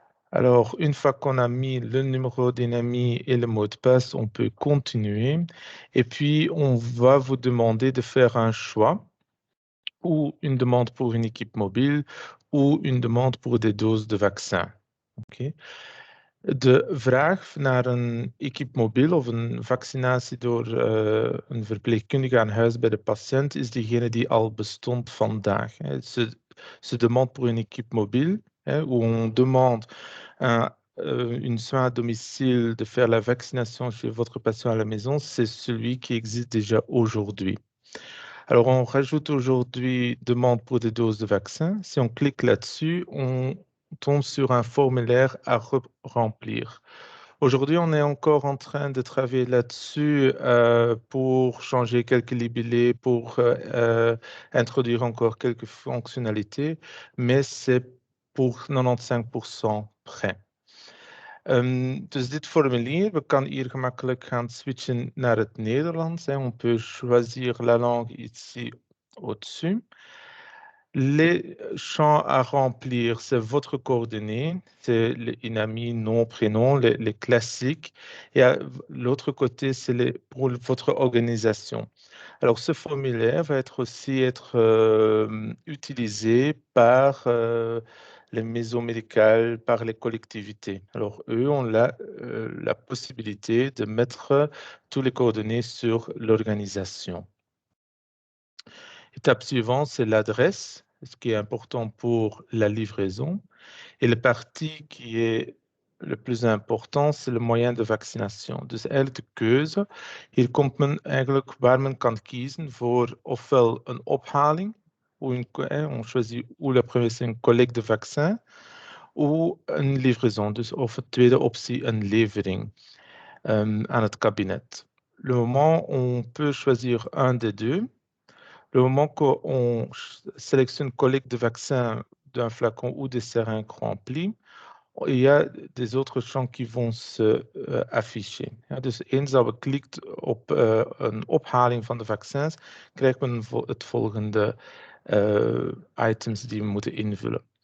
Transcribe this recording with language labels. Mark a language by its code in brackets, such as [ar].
[fr] Alors, une fois qu'on a mis le numéro d'INAMI et le mot de passe, on peut continuer. Et puis, on va vous demander de faire un choix ou une demande pour une équipe mobile ou une demande pour des doses de vaccin. Okay. [nl] De vraag naar een equipe mobiel of een vaccinatie door een verpleegkundige aan huis bij de patiënt is degene die al bestond vandaag. [fr] Se demande pour une équipe mobile, où on demande une soin à domicile de faire la vaccination chez votre patient à la maison, c'est celui qui existe déjà aujourd'hui. Alors, on rajoute aujourd'hui demande pour des doses de vaccin. Si on clique là-dessus, on tombe sur un formulaire à remplir. Aujourd'hui, on est encore en train de travailler là-dessus pour changer quelques libellés, pour introduire encore quelques fonctionnalités, mais c'est pour 95% prêt. [nl] Dus dit formulier, we kan hier gemakkelijk gaan switchen naar het Nederlands. [fr] On peut choisir la langue ici au-dessus. Les champs à remplir, c'est votre coordonnée, c'est l'INAMI, nom, prénom, les classiques. Et à l'autre côté, c'est pour votre organisation. Alors, ce formulaire va aussi être utilisé par les maisons médicales, par les collectivités. Alors, eux ont la possibilité de mettre tous les coordonnées sur l'organisation. Étape suivante, c'est l'adresse, ce qui est important pour la livraison. Et la partie qui est le plus important, c'est le moyen de vaccination. [nl] Dus eigenlijk de keuze. Hier komt men eigenlijk waar men kan kiezen voor ofwel een ophaling, [fr] on choisit ou la première c'est une collecte de vaccin, [nl] ou een livraison, dus of de tweede optie een levering aan het kabinet. [fr] Le moment on peut choisir un des deux. Le moment qu'on sélectionne collecte de vaccin d'un flacon ou des seringues remplies, il y a des autres champs qui vont se afficher. [nl] Ja, dus eens dat we klikt op een ophaling van de vaccins, krijgt men het volgende items die we moeten invullen.